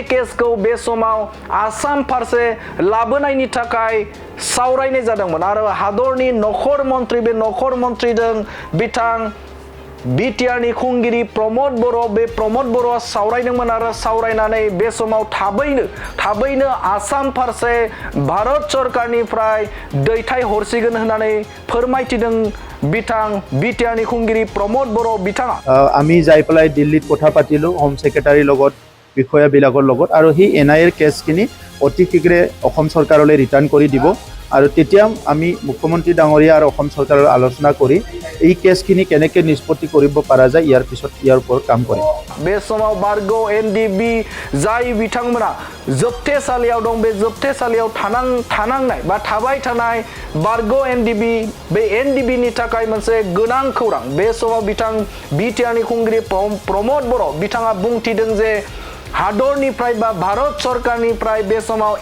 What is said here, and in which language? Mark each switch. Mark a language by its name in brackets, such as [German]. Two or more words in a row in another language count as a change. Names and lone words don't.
[Bodo] केसखौ बे समाव आसाम फारसे लाबोनायनि थाखाय सावरायनाय जादोंमोन आरो हादरनि नखर मन्त्रि बे नखर मन्त्रिजों बिथां बिटिआर नि खुंगिरि प्रमद बर' बे प्रमद बर'आ सावरायदोंमोन आरो सावरायनानै बे समाव थाबैनो आसाम फारसे भारत सरकारनिफ्राय दैथायहरसिगोन होननानै फोरमायथिदों बिथां बिटिआर नि खुंगिरि प्रमद बर' बिथाङा [Assamese] আমি যায় পেলায় দিল্লীত কথা পাতিলো [English] home secretary [Assamese] लगत বিষয়া বিলাকৰ লগত আৰু হি এনআইএৰ কেছখিনি অতি শীঘ্ৰে অসম চৰকাৰলৈ ৰিটাৰ্ণ কৰি দিব আৰু তেতিয়া আমি মুখ্যমন্ত্ৰী ডাঙৰীয়া আৰু অসম চৰকাৰৰ আলোচনা কৰি এই কেছখিনি কেনেকৈ নিষ্পত্তি কৰিব পৰা যায় ইয়াৰ ওপৰত কাম কৰিম [Bodo] बे समाव बारग' एनडीबी जाय बिथांमोना जोबथेसालियाव दं बे जोबथेसालियाव थानांनाय बा थाबाय थानाय बारग' एनडीबी बे एनडीबी नि थाखाय मोनसे गोनां खौरां बे समाव बिथां बिटिआर नि खुंगिरि प्रमद बर' बिथाङा बुंथिदों जे हादरनिफ्राय बा भारत सरकारनिफ्राय बे समाव